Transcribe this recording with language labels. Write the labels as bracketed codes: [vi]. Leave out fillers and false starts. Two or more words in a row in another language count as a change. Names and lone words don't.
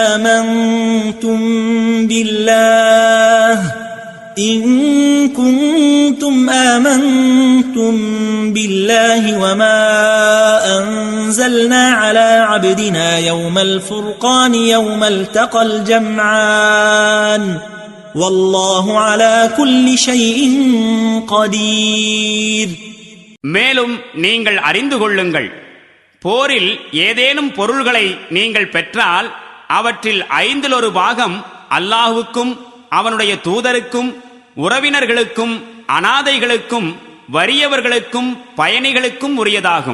[ar] آمنتم بالله وما أنزلنا على عبدنا يوم الفرقان يوم التقى الجمعان والله على كل شيء قدير. [ta] மேலும் நீங்கள் அறிந்து கொள்ளுங்கள், போரில் ஏதேனும் பொருள்களை நீங்கள் பெற்றால் அவற்றில் 1/5 அல்லாஹ்வுக்கும் அவனுடைய தூதருக்கும் உறவினர்களுக்கும் அனாதைகளுக்கும் வறியவர்களுக்கும் பயணிகளுக்கும் உரியதாகும்.